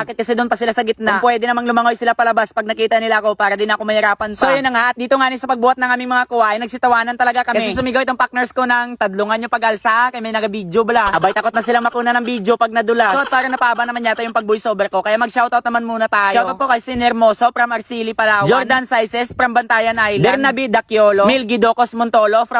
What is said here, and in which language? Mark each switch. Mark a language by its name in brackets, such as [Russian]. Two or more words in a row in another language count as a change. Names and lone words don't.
[Filipino] At bakit kasi doon pa sila sa gitna? Kung pwede namang lumangoy sila palabas pag nakita nila ako para din ako mahirapan pa. So yun na nga at dito nga sa pagbuhat ng aming mga kuha ay nagsitawanan talaga kami. Kasi sumigaw itong partners ko ng [Hiligaynon] tadlungan nyo pag-alsa kay may naga-video bala. [Filipino] Abay takot na silang makuna ng video pag nadulas. So para napaba naman yata yung pag-voice over ko kaya mag-shoutout naman muna tayo. Shoutout po kay Sinermoso from Arcili, Palawan. Jordan Sizes from Bantayan Island. Bernabe Daciolo. Mil Gidocos Montolo from